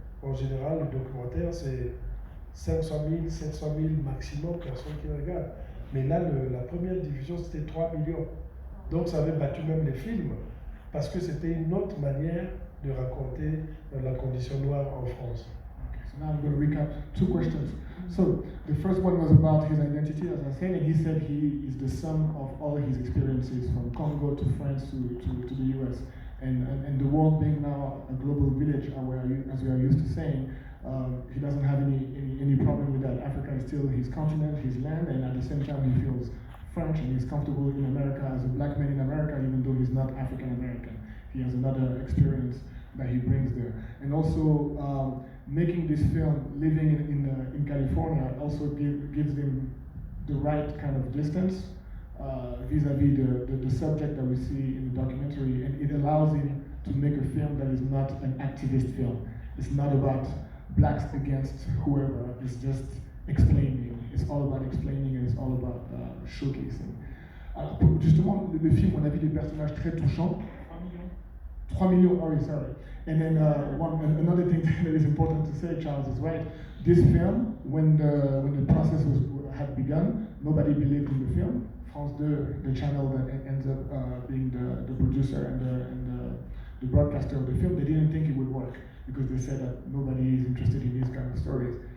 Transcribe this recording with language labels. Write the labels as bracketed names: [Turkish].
[French] En général, le documentaire, c'est 500 000, 700 000 maximum personnes qui regardent. Mais là, la première diffusion, c'était 3 millions. Donc ça avait battu même les films, parce que c'était une autre manière de raconter la condition noire en France. [English] Okay, so now I'm going to recap 2 questions. So the first one was about his identity, as I said, and he said he is the sum of all his experiences from Congo to France to the US. And the world being now a global village, as we are used to saying, he doesn't have any problem with that. Africa is still his continent, his land, and at the same time he feels French and he's comfortable in America as a black man in America, even though he's not African American. He has another experience that he brings there. And also making this film, living in California, also gives him the right kind of distance vis-a-vis the subject that we see in the documentary, and it allows him to make a film that is not an activist film. It's not about blacks against whoever, it's just explaining. It's all about explaining and it's all about showcasing. [French] Alors, justement, le film, on a vu des personnages très touchants. [English] 3 millions, oh sorry. And then another thing that is important to say, Charles is right. This film, when the process had begun, nobody believed in the film. France 2, the channel that ends up being the producer and the broadcaster of the film, they didn't think it would work because they said that nobody is interested in these kind of stories.